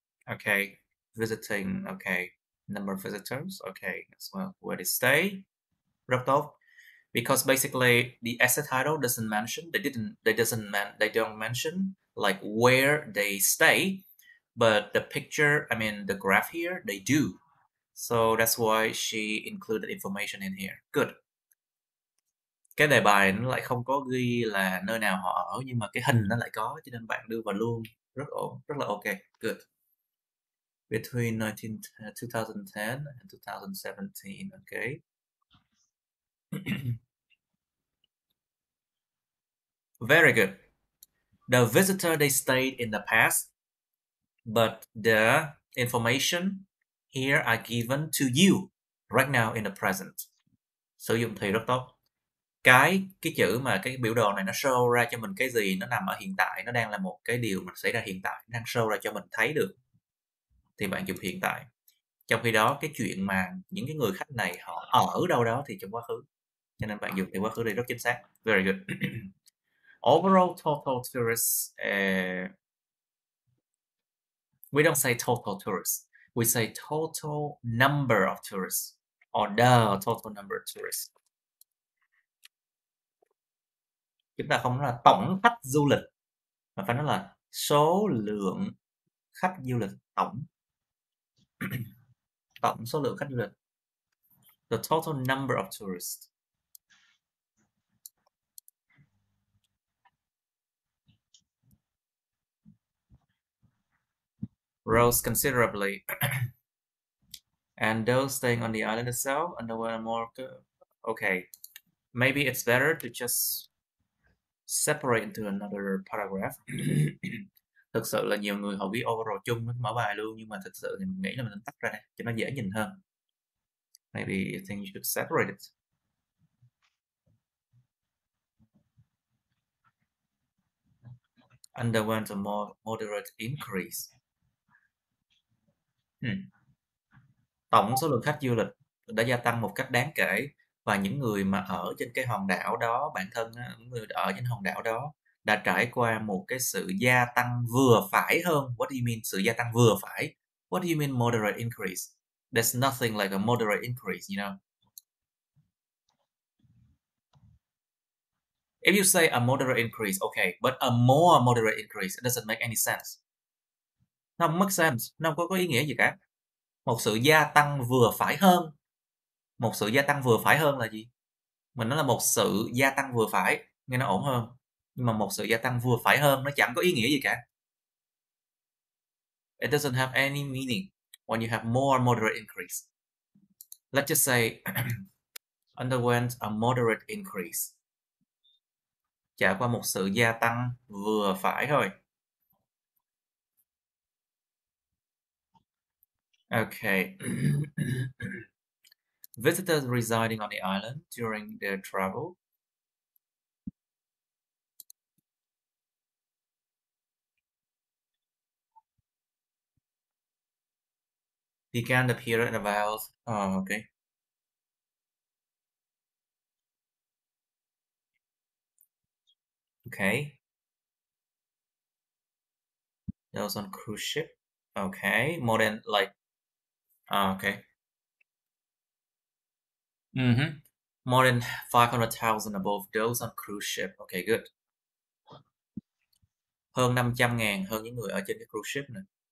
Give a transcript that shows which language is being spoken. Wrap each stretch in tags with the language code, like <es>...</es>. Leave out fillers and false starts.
<en>Okay, visiting, okay, number of visitors, okay, as well where they stay.</en> <vi>Rất tốt.</vi> <en>Because basically the essay title doesn't mention, they don't mention like where they stay, but the picture, I mean the graph here, they do. So that's why she included information in here. Good.</en> <vi>Cái đề bài nó lại không có ghi là nơi nào họ ở, nhưng mà cái hình nó lại có, cho nên bạn đưa vào luôn. Rất là ok.</vi> <en>Good. Between 2010 and 2017, okay. Very good. The visitor, they stayed in the past, but the information here are given to you right now in the present.</en> <vi>Sử dụng thì rất tốt. Cái chữ mà cái biểu đồ này nó show ra cho mình cái gì, nó nằm ở hiện tại, nó đang là một cái điều mà xảy ra hiện tại, nó đang show ra cho mình thấy được, thì bạn dùng hiện tại. Trong khi đó cái chuyện mà những cái người khách này họ ở đâu đó thì trong quá khứ, cho nên bạn dùng từ quá khứ đây rất chính xác.</vi> <en>Very good. Overall total tourists, we don't say total tourists, we say total number of tourists or the total number of tourists.</en> <vi>Chúng ta không nói là tổng khách du lịch, mà phải nói là số lượng khách du lịch tổng. Tổng số lượng khách du lịch.</vi> <en>The total number of tourists. Rose considerably. And those staying on the island itself underwent more. Okay, maybe it's better to just separate into another paragraph.</en> <vi>Thực sự là nhiều người họ viết overall chung với mẫu bài luôn, nhưng mà thực sự thì mình nghĩ là mình tách ra đây cho nó dễ nhìn hơn.</vi> <en>Maybe I think you should separate it. underwent a moderate increase.</en> <vi>Tổng số lượng khách du lịch đã gia tăng một cách đáng kể, và những người mà ở trên cái hòn đảo đó, bản thân những người ở trên hòn đảo đó đã trải qua một cái sự gia tăng vừa phải hơn.</vi> <en>What do you mean</en> <vi>sự gia tăng vừa phải?</vi> <en>What do you mean moderate increase? There's nothing like a moderate increase, you know. If you say a moderate increase, okay, but a more moderate increase, it doesn't make any sense.</en> <vi>Nó không</vi> <en>make sense,</en> <vi>nó không có ý nghĩa gì cả. Một sự gia tăng vừa phải hơn. Một sự gia tăng vừa phải hơn là gì? Mình nói là một sự gia tăng vừa phải, nghe nó ổn hơn. Nhưng mà một sự gia tăng vừa phải hơn nó chẳng có ý nghĩa gì cả.</vi> <en>It doesn't have any meaning when you have more moderate increase. Let's just say underwent a moderate increase.</en> <vi>Trải qua một sự gia tăng vừa phải thôi.</vi> <en>Okay. Visitors residing on the island during their travel began the period about okay. Okay. Those on cruise ship. Okay. More than like okay. More than 500,000 above those on cruise ship. Okay, good.</en> <vi>Hơn 500.000 hơn những người ở trên cái cruise ship này.</vi>